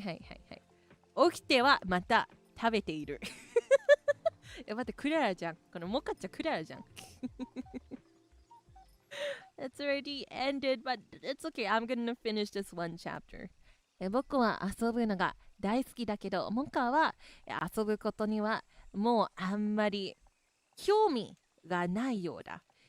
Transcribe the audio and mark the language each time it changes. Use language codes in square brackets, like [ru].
[ja] 起きてはまた食べている。待って、クララじゃん。このモカちゃんクララじゃん。 [en] It's already ended, but it's okay. I'm gonna finish this one chapter. [ja] 僕は遊ぶのが大好きだけど、モカは遊ぶことにはもうあんまり興味がないようだ。